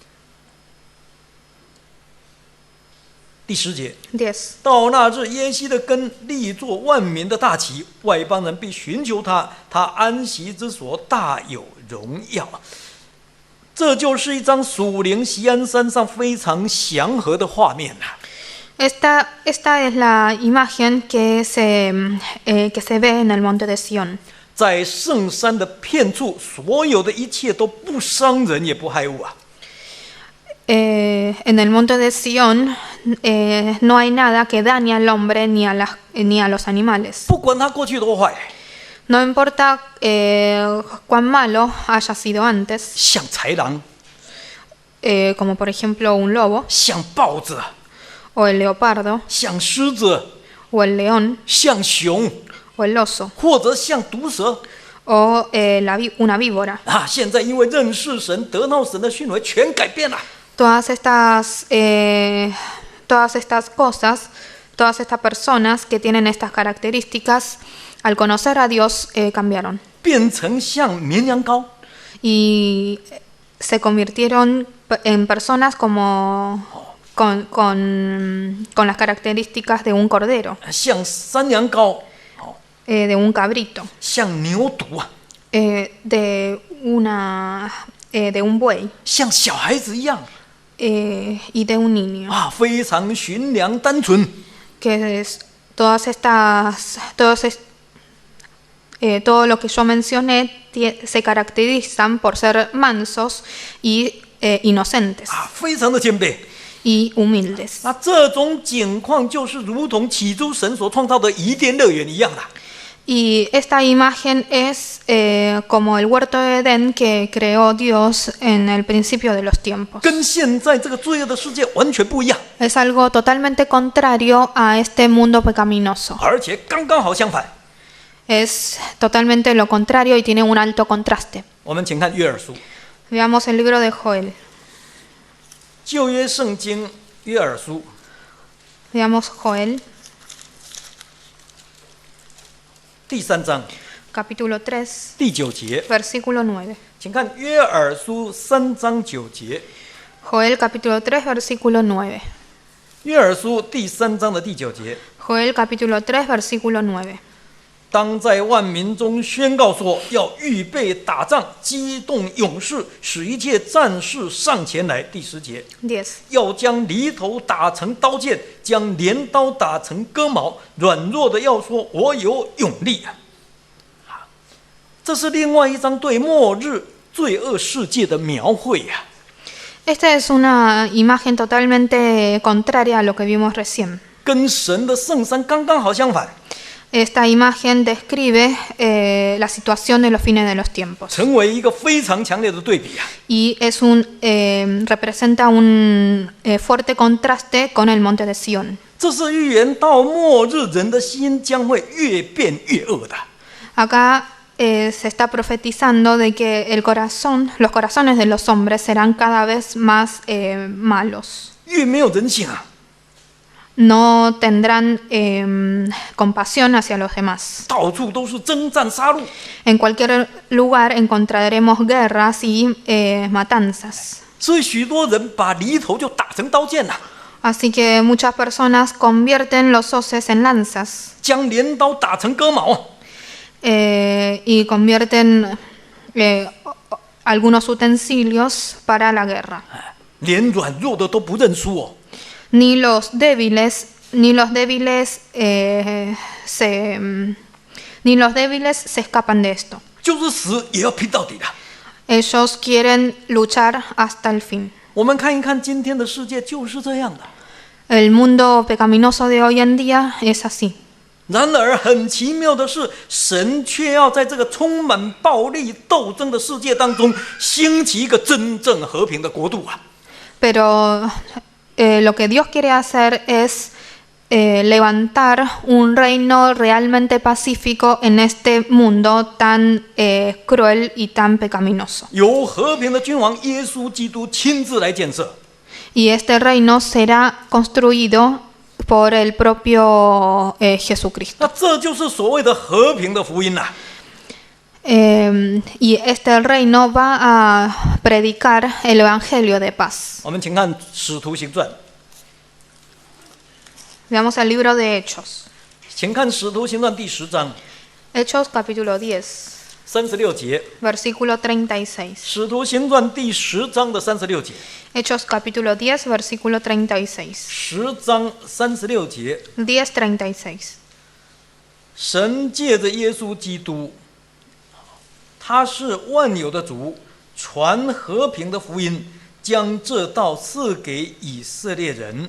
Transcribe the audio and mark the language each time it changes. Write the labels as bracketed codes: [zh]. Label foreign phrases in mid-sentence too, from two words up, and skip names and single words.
[zh] 第10节， [es] 10. [zh] 到那日，耶西的根立作万民的大旗，外邦人必寻求他，他安息之所大有荣耀。这就是一张属灵锡安山上非常祥和的画面啊。 [es] Esta es la imagen que se ve en el monte de Sión. [zh] 在圣山的遍处，所有的一切都不伤人也不害物啊。 [es] En el monte de Sión no hay nada que dañe al hombre ni a los animales. [zh] 不管他过去多坏， [es] No importa cuán malo haya sido antes, [zh] 像豺狼， [es] como por ejemplo un lobo, [zh] 像豹子， [es] o el leopardo, [zh] 像狮子， [es] o el león, [zh] 像熊， [es] o el oso, [zh] 或者像毒蛇 [es] o una víbora. 啊！ [zh] 现在因为认识神，得到神的训诲，全改变了。 [es] Todas estas cosas, todas estas personas que tienen estas características, al conocer a Dios, cambiaron [zh] 变成像绵羊羔， [es] y se convirtieron en personas como con las características de un cordero, [zh] 像山羊羔， [es] de un cabrito, [zh] 像牛犊啊， [es] de un buey [zh] 像小孩子一样 [es] y de un niño. [zh] 啊，非常驯良单纯。 [es] Todo lo que yo mencioné se caracterizan por ser mansos y inocentes [zh] 啊，非常的谦卑。 [es] y humildes. [zh] 那这种景况就是如同起初神所创造的伊甸乐园一样的。 [es] Y esta imagen es como el huerto de Edén que creó Dios en el principio de los tiempos. [zh] 跟现在这个罪恶的世界完全不一样， [es] Es algo totalmente contrario a este mundo pecaminoso. [zh] 而且刚刚好相反。 [es] Es totalmente lo contrario y tiene un alto contraste. [zh] 我们请看约珥书， [es] Veamos el libro de Joel. [zh] 旧约圣经约珥书 [es] Veamos Joel, [zh] 第3章 [es] capítulo 3, [zh] 第9节， [es] versículo 9. [zh] 请看约珥书3章9节。 [es] Joel, capítulo 3, versículo 9. [zh] 约珥书第3章的第9节， [es] Joel, capítulo 3, versículo 9. [zh] 当在万民中宣告说，要预备打仗，激动勇士，使一切战士上前来。第10节， [es] 10. [zh] 要将犁头打成刀剑，将镰刀打成割毛。软弱的要说：“我有勇力。” 这是另外一张对末日罪恶世界的描绘呀、 [es] Esta es una imagen totalmente contraria a lo que vimos recién. [zh] 跟神的圣山刚刚好相反， [es] Esta imagen describe la situación de los fines de los tiempos [zh] 成为一个非常强烈的对比啊！ [es] y representa un fuerte contraste con el monte de Sión. [zh] 这是预言到末日人的心将会越变越恶的。 [es] Acá se está profetizando de que los corazones de los hombres serán cada vez más malos. [zh] 越没有人性啊！ [es] No tendrán compasión hacia los demás. [zh] 到处都是征战杀戮， [es] En cualquier lugar encontraremos guerras y matanzas. [zh] 所以许多人把犁头就打成刀剑了、 [es] Así que muchas personas convierten los hoces en lanzas [zh] 将镰刀打成割毛啊！ [es] y convierten algunos utensilios para la guerra. [zh] 连软弱的都不认输哦。 [es] Ni los débiles se escapan de esto. [zh] 就是死也要拼到底的。 [es] Ellos quieren luchar hasta el fin. [zh] 我们看一看今天的世界就是这样的。 [es] El mundo pecaminoso de hoy en día es así. [zh] 然而很奇妙的是，神却要在这个充满暴力斗争的世界当中，兴起一个真正和平的国度啊！ [es] Pero lo que Dios quiere hacer es levantar un reino realmente pacífico en este mundo tan cruel y tan pecaminoso. [zh] 由和平的君王耶稣基督亲自来建设。 [es] Y este reino será construido por el propio Jesucristo. [zh] 那这就是所谓的和平的福音呐、 [es] Y este reino va a predicar el evangelio de paz. [zh] 我们请看《使徒行传》， [es] Veamos el libro de Hechos. [zh] 请看《使徒行传》第10章 [es] Hechos capítulo 10, [zh] 36 节， [es] versículo 36. [zh] 《使徒行传》第10章的36节， [es] Hechos capítulo 10, versículo 36. [zh] 10 章36节， [es] 10:36. [zh] 神借着耶稣基督，他是万有的主，传和平的福音，将这道赐给以色列人。